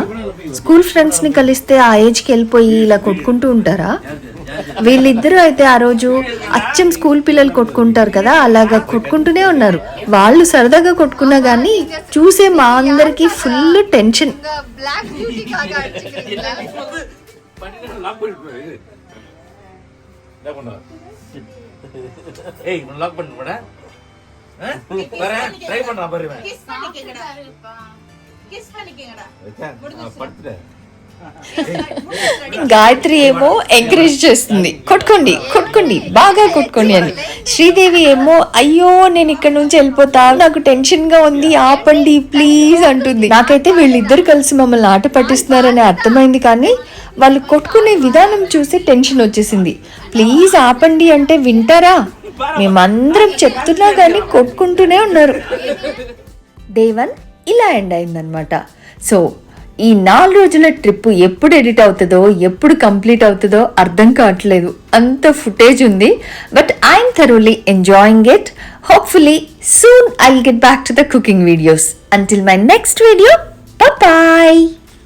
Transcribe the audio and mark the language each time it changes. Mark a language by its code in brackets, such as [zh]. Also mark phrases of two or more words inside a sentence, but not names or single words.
[te] స్కూల్ ఫ్రెండ్స్ని కలిస్తే ఆ ఏజ్కి వెళ్ళిపోయి ఇలా కొట్టుకుంటూ ఉంటారా? వీళ్ళిద్దరూ అయితే ఆ రోజు అచ్చం స్కూల్ పిల్లలు కొట్టుకుంటారు కదా, అలాగా కొట్టుకుంటూనే ఉన్నారు. వాళ్ళు సరదాగా కొట్టుకున్నా కానీ చూసే మా అందరికి ఫుల్ టెన్షన్. [en] black beauty [ta] காக அடிச்சிக்கிறீங்களா? ஏய் உன் லாக் பண்ணு போடா. வரேன் ட்ரை பண்றா பாரு. கிஸ் பண்ணிக்கங்கடா. கிஸ் பண்ணிக்கங்கடா. படுத்துடா. [te] గాయత్రి ఏమో ఎంకరేజ్ చేస్తుంది, కొట్టుకోండి కొట్టుకోండి బాగా కొట్టుకోండి అని. శ్రీదేవి ఏమో అయ్యో నేను ఇక్కడ నుంచి వెళ్ళిపోతా, నాకు టెన్షన్ గా ఉంది, ఆపండి ప్లీజ్ అంటుంది. నాకైతే వీళ్ళిద్దరు కలిసి మమ్మల్ని ఆట పట్టిస్తున్నారని అర్థమైంది, కానీ వాళ్ళు కొట్టుకునే విధానం చూసి టెన్షన్ వచ్చేసింది. ప్లీజ్ ఆపండి అంటే వింటారా? మేమందరం చెప్తున్నా కానీ కొట్టుకుంటూనే ఉన్నారు. డే 1 ఇలా ఎండ్ అయిందనమాట. సో ఈ 4 రోజుల ట్రిప్ ఎప్పుడు ఎడిట్ అవుతుందో ఎప్పుడు కంప్లీట్ అవుతుందో అర్థం కావట్లేదు, అంత ఫుటేజ్ ఉంది. [en] But I'm thoroughly enjoying it. Hopefully soon I'll get back to the cooking videos. Until my next video, bye.